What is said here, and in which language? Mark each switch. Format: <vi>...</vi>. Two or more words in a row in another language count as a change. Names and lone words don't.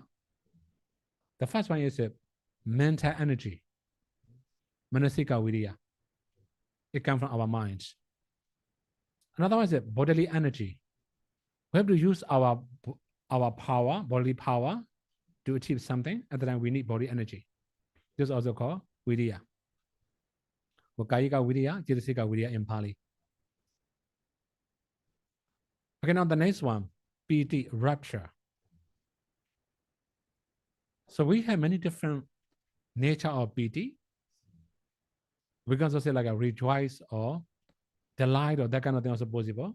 <en>The first one is mental energy,</en> <pi>manasika viriya.</pi> <en>It comes from our minds. Another one is bodily energy. We have to use our power, bodily power, to achieve something. At the time, we need body energy. This is also called viriya.</en> <pi>Kājika viriya, cetasika viriya in Pali.</pi> <en>Okay, now the next one, piti, rapture. So we have many different nature of piti. We can also say like a rejoice or delight or that kind of thing also possible.</en>